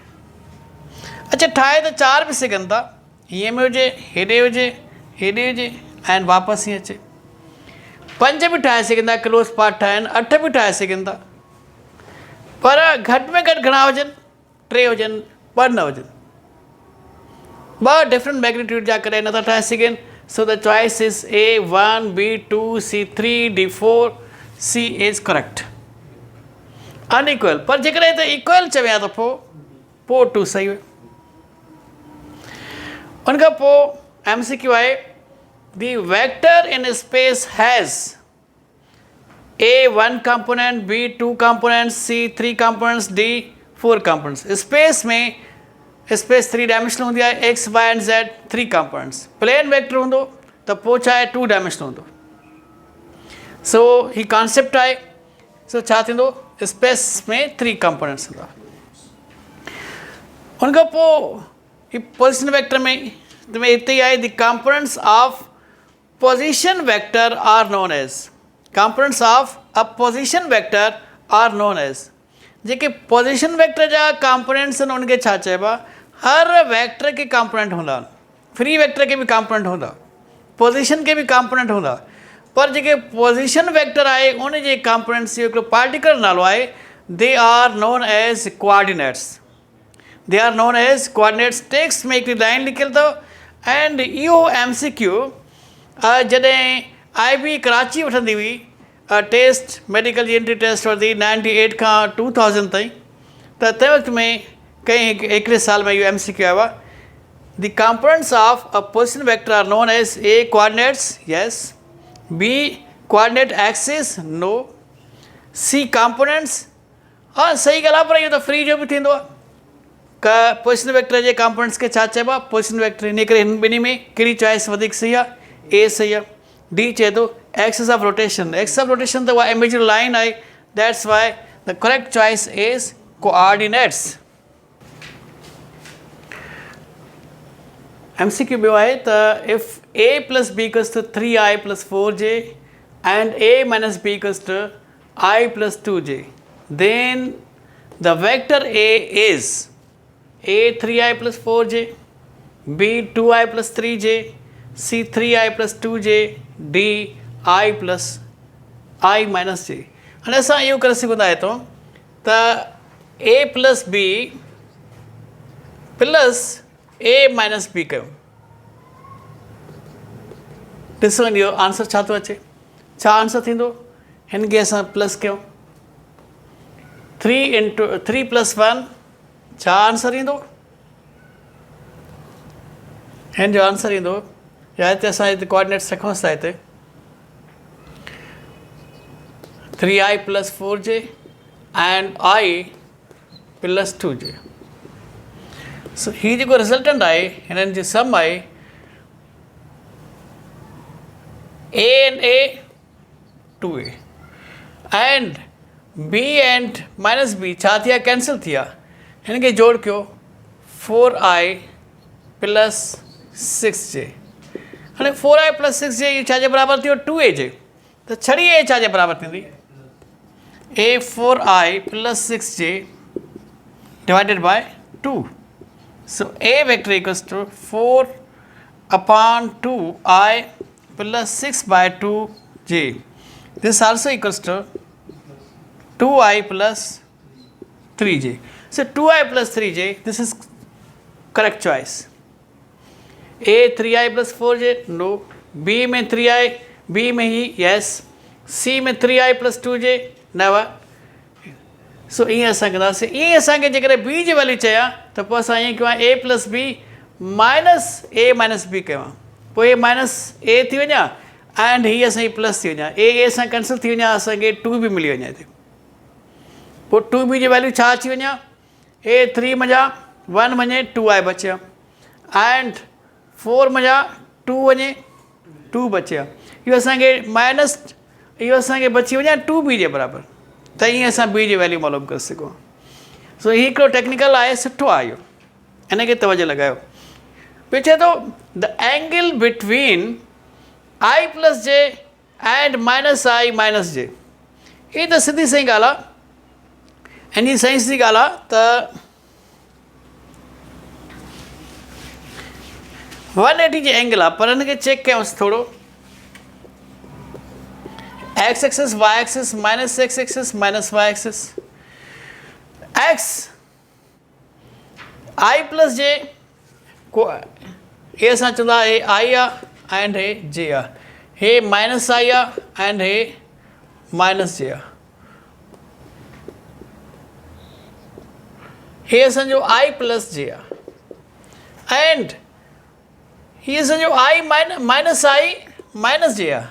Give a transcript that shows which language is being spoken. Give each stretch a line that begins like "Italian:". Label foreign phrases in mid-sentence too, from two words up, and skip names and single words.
Sindhi: अच्छा, ठाहे त 4 बि सघनि था हीअं में हुजे हेॾे हुजे एंड वापसि हीअं अचे. 5 बि ठाहे सघंदा
English: close path
Sindhi: ठाहिनि. 8 बि ठाहे सघनि था. पर घटि में घटि घणा हुजनि 3 हुजनि 2 न हुजनि. 2
English: different magnitude
Sindhi: जा करे नथा ठाहे सघनि.
English: So the choice is A1 B2 C3 D4 C is correct.
Sindhi: अनइक्वल पर जेकॾहिं त इक्वल चविया त पोइ 2 सही हुयो. उन खां पोइ MCQ आहे
English: the vector in space has A1 component, B2 components, C3 components, D4 components.
Sindhi: स्पेस में स्पेस 3 डायमेंशनल हूंदी आहे.
English: X, Y and Z 3 components. plane vector
Sindhi: हूंदो त पोइ छा आहे 2 डायमेंशनल हूंदो. सो ही कॉन्सेप्ट आहे. सो छा थींदो स्पेस में 3 components हूंदा. उन खां पोइ ही
English: position vector
Sindhi: में हिते ई आहे
English: the components of position vector are known as. components of a position vector are known as.
Sindhi: जेके
English: position vector
Sindhi: जा कंपोनेंट्स आहिनि उनखे छा चइबो आहे. हर वेक्टर के कंपोनेंट हूंदा आहिनि.
English: free vector
Sindhi: के बि कंपोनेंट हूंदा, पोजिशन के बि कंपोनेंट हूंदा. पर जेके
English: position vector
Sindhi: आहे उन जे कंपोनेंट्स जो हिकिड़ो पार्टिकुलर नालो आहे.
English: They are known as coordinates. They are known as coordinates.
Sindhi: टेक्स्ट में हिकिड़ी लाइन लिखियलु अथव एंड इहो MCQ जॾहिं IB कराची वठंदी हुई
English: test medical
Sindhi: जी
English: entry test
Sindhi: वरिती 98 खां 2000 ताईं त तंहिं वक़्त में कंहिं हिकिड़े साल में इहो MCQ आयो आहे.
English: The components of a position vector are known as A coordinates yes, B coordinate axis no, C components.
Sindhi: हा सही ॻाल्हि आहे पर इहो त फ्री जो बि थींदो आहे.
English: position vector
Sindhi: जे कंपोनेंट्स खे छा चइबो आहे
English: position vector.
Sindhi: इन करे हिन ॿिन्ही में कहिड़ी चॉइस वधीक सही आहे. A सही आहे. D चए थो
English: axis of rotation. axis of rotation
Sindhi: त उहा
English: imaginary line
Sindhi: आहे.
English: That's why the correct choice is coordinates. MCQ
Sindhi: ॿियो आहे त
English: इफ A plus B equals to 3I plus 4J and A minus B equals to I plus 2J, then the vector A is A 3I plus 4J, B 2I plus 3J, C 3I plus 2J, D I plus I minus J.
Sindhi: हाणे असां इहो करे सघंदा आहियूं त
English: A plus B plus A minus B
Sindhi: कयूं। ॾिसो इहो आंसर छा थो अचे, छा आंसर थींदो, हिन खे असां प्लस कयूं 3 इंटू 3 + 1 छा आंसर ईंदो, हिन जो आंसर ईंदो, या हिते असां हिते कोऑर्डिनेट्स रखूंसि था हिते 3i + 4j एंड i + 2j। सो हीउ जेको रिज़ल्टेंट आहे हिननि जी सम आहे
English: a and a 2a and b and minus b
Sindhi: छा थिया, कैंसिल थिया, हिन खे जोड़ कयो 4i + 6j। हाणे 4i + 6j इहो छाजे बराबरि थियो, 2a जे, त छड़ी a छाजे बराबरि थींदी, a 4i + 6j
English: divided by 2.
Sindhi: सो a
English: vector equals to
Sindhi: 4/2i + 6/2j।
English: This also equals to 2i + 3j। So 2i + 3j, this is correct choice. A 3i + 4j, no.
Sindhi: B में 3i, B में ही yes. C में 3i + 2j, never. सो ईअं असां कंदासीं, ईअं असांखे जेकॾहिं b जी वैल्यू चयां त पोइ असां ईअं कयूं a + b - a - b कयूं, पोइ a माइनस a थी वञा एंड हीअ असांजी प्लस थी वञा, a सां कैंसिल थी वञा, असांखे 2 बि मिली वञे हिते, पोइ 2b जी वैल्यू छा अची वञा, a 3 मञा 1 वञे 2i बचिया एंड 4 मञा 2 वञे 2 बचिया, इहो असांखे माइनस, इहो असांखे बची वञा 2b जे बराबरि, त ईअं असां b जी वैल्यू मालूम करे सघूं। सो हीउ हिकिड़ो टेक्निकल आहे, सुठो आहे इहो, हिन खे तवजो लॻायो। पियो चए थो
English: the angle between
Sindhi: i + j एंड -i - j, इहा त सिधी सही ॻाल्हि आहे, हिन जी सही सिधी ॻाल्हि आहे त 180 जी एंगल आहे, पर हिन खे चेक कयूंसि थोरो,
English: x axis y axis -x axis -y axis,
Sindhi: x i + j को हे असां चवंदा हे i आहे एंड हे j आहे, हे -i आहे एंड हे -j आहे, हे असांजो i + j आहे एंड हीअ असांजो i - i - j आहे।